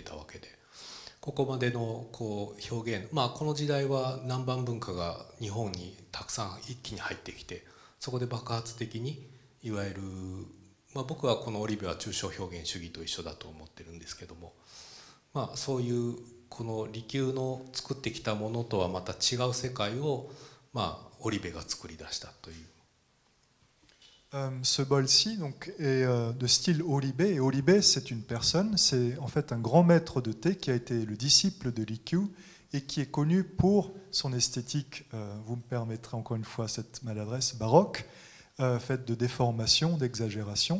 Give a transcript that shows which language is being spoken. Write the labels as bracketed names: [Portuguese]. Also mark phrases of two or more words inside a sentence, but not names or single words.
[Japanese] たわけで、ここまでの表現、この時代は南蛮文化が日本にたくさん一気に入ってきて、そこで爆発的にいわゆる、僕はこの織部は抽象表現主義と一緒だと思ってるんですけども、そういうこの利休の作ってきたものとはまた違う世界を織部が作り出したという。 [French] Ce bol-ci donc, est de style Oribe, et Oribe c'est une personne, c'est en fait un grand maître de thé qui a été le disciple de l'IQ et qui est connu pour son esthétique, vous me permettrez encore une fois cette maladresse, baroque, faite de déformation, d'exagération.